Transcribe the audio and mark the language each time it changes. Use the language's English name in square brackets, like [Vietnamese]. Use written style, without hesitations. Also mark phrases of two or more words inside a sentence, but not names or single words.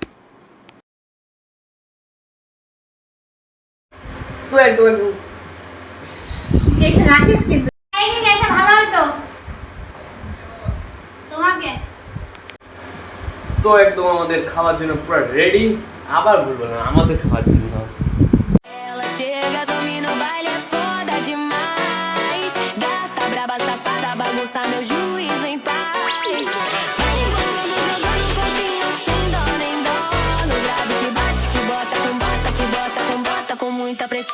[Bangla] তো একদম রাখিস কিন্তু ভালো হতো তোমাকে। তো একদম আমাদের খাওয়ার জন্য পুরো রেডি, আবার বলবো না আমাদের খাওয়ার জন্য। [Portuguese] Ela chega, domina o baile, é foda demais. Gata braba, safada, bagunça meu juízo em paz. Vai embolando, jogando copinho sem dó nem dó. No grave que bate, que bota com muita pressão.